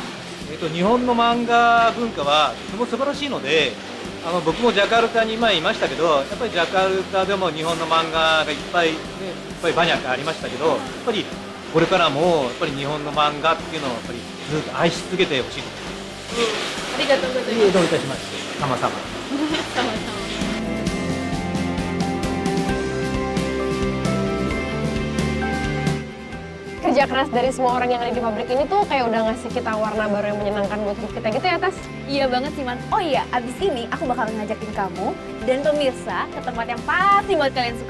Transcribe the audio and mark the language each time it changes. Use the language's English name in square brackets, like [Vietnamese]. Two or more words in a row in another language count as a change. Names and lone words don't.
[Japanese] 日本の漫画文化はとても素晴らしいので、僕もジャカルタに前いましたけど、やっぱりジャカルタでも日本の漫画がいっぱいバニャカありましたけど、やっぱりこれからもやっぱり日本の漫画っていうのをやっぱりずっと愛し続けてほしいと思います。ありがとうございます。どういたしまして。sama-sama。 [Indonesian] Sama-sama. Kerja keras dari semua orang yang ada di pabrik ini tuh kayak udah ngasih kita warna baru yang menyenangkan buat hidup kita gitu ya, Tas? Iya banget sih, Man. Oh iya, abis ini aku bakal ngajakin kamu dan pemirsa ke tempat yang pasti buat kalian suka.